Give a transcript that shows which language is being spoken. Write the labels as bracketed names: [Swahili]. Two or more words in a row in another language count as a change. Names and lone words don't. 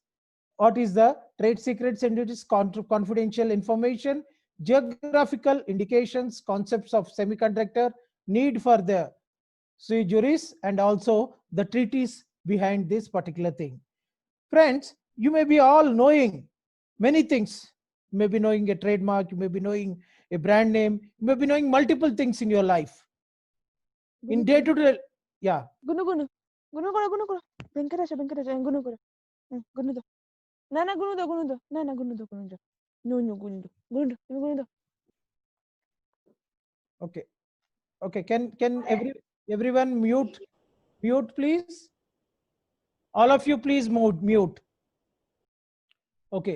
[English] What is the trade secrets? And it is confidential information, geographical indications, concepts of semiconductor, need for the [Latin] sui juris, [English] and also the treaties behind this particular thing. Friends, you may be all knowing many things. You may be knowing a trademark, you may be knowing a brand name, you may be knowing multiple things in your life. In day to day, yeah. Gunu gunu. Gunu kora gunu kora. Venkatasha Venkatasha gunu kora. Gunu do. Nana gunu do gunu do. Nana gunu do gunu do. No no gunu do. Gunu do. Gunu do. Okay. Okay. Can everyone mute please? All of you please mute. Okay.